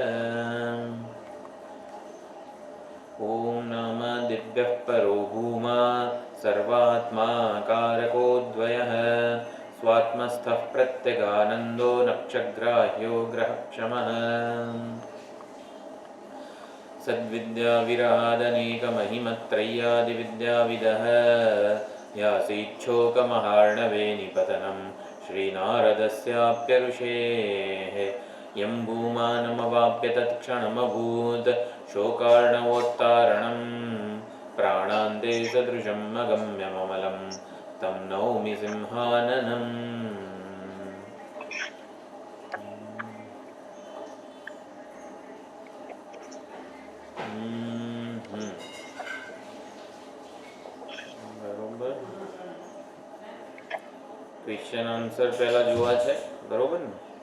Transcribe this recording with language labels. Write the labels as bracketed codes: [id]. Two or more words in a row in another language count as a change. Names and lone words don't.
[sa] ॐ नाम दिव्यः परो भूमा सर्वात्मा कारकोऽद्वयः स्वात्मस्थः प्रत्यगानन्दो नक्षग्राह्यो ग्रहक्षमः सद्विद्याविरहादनेकमहिमत्रय्यादिविद्याविदः यासीच्छोकमहार्णवे निपतनं श्रीनारदस्याप्यऋषेः यं भूमानमवाप्य तत्क्षणमभूत् शोकार्णवोत्तारणं प्राणान्ते सदृशं अगम्यममलं तं नौमि सिंहाननम्। [gu] બરોબર. [en] question answer [gu] પહેલા જોવા છે, બરોબર ને?